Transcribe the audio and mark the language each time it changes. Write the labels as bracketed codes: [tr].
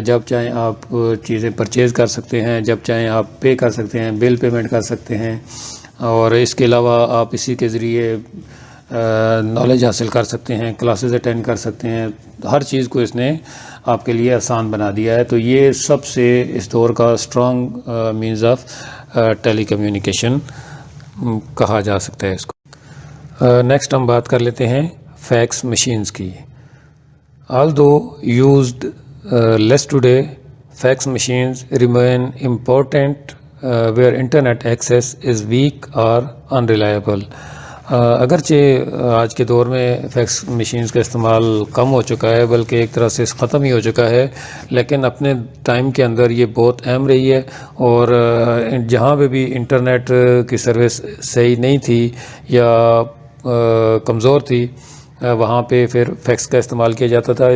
[ur] جب چاہیں آپ چیزیں پرچیز کر سکتے ہیں، جب چاہیں آپ پے کر سکتے ہیں، بل پیمنٹ کر سکتے ہیں اور اس کے علاوہ آپ اسی کے ذریعے نالج حاصل کر سکتے ہیں، کلاسز اٹینڈ کر سکتے ہیں. ہر چیز کو اس نے آپ کے لیے آسان بنا دیا ہے. تو یہ سب سے اس دور کا [en] strong means of telecommunication [ur] کہا جا سکتا ہے اس کو. نیکسٹ ہم بات کر لیتے ہیں فیکس مشینز کی. [en] although used less today, fax machines remain important where internet access is weak or unreliable. [ur] اگرچہ آج کے دور میں فیکس مشینز کا استعمال کم ہو چکا ہے بلکہ ایک طرح سے ختم ہی ہو چکا ہے، لیکن اپنے ٹائم کے اندر یہ بہت اہم رہی ہے. اور جہاں پہ بھی انٹرنیٹ کی سروس صحیح نہیں تھی یا کمزور تھی وہاں پہ پھر فیکس کا استعمال کیا جاتا تھا.